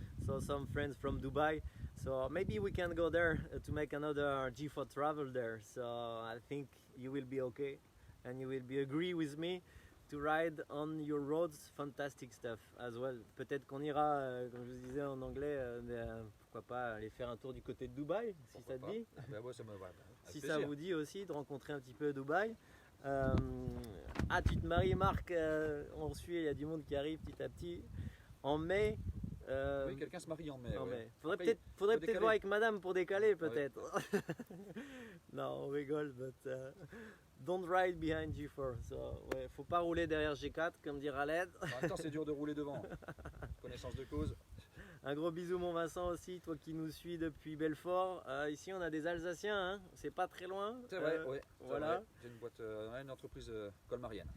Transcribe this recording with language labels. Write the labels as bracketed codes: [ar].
[en] So some friends from Dubai. So maybe we can go there to make another G4 travel there. So I think you will be okay, and you will be agree with me to ride on your roads. Fantastic stuff as well. [fr] Peut-être qu'on ira, comme je vous disais en anglais, pourquoi pas aller faire un tour du côté de Dubaï, si ça te dit. Si ça vous dit aussi de rencontrer un petit peu Dubaï. Ah, tu te maries, Marc, on suit, il y a du monde qui arrive petit à petit. En mai. Oui, quelqu'un se marie en mai. Ouais. Faudrait peut-être voir avec madame pour décaler, peut-être. Ouais. Non, on rigole, [en] but don't ride behind G4. [fr] So, ouais, faut pas rouler derrière G4, comme dit Raled. En même temps, c'est dur de rouler devant. Connaissance de cause. Un gros bisou, mon Vincent, aussi, toi qui nous suis depuis Belfort. Ici, on a des Alsaciens, hein. C'est pas très loin. C'est vrai, oui. Voilà. J'ai une boîte, une entreprise colmarienne.